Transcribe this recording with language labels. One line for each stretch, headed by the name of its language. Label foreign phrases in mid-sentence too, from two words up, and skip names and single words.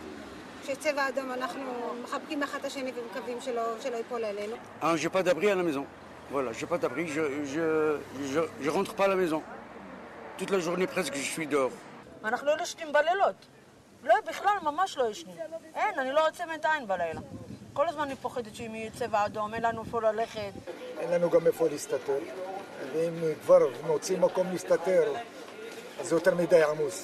Hebrew: כשצבע אדום אנחנו מחבקים אחד את השני ומקווים שלא ייפול עלינו.
French: J'ai pas d'abri à la maison. Voilà, j'ai pas d'abri, je rentre pas à la maison. Toute la journée presque je suis dehors.
Hebrew: אנחנו לא ישנים בלילות. לא, בכלל ממש לא ישנים. אין, אני לא עוצמת עין בלילה. כל הזמן אני פוחדת שאם יהיה צבע אדום, אין לנו איפה ללכת. אין לנו גם איפה להסתתר. ואם כבר מוצאים מקום להסתתר, אז זה יותר מדי עמוס.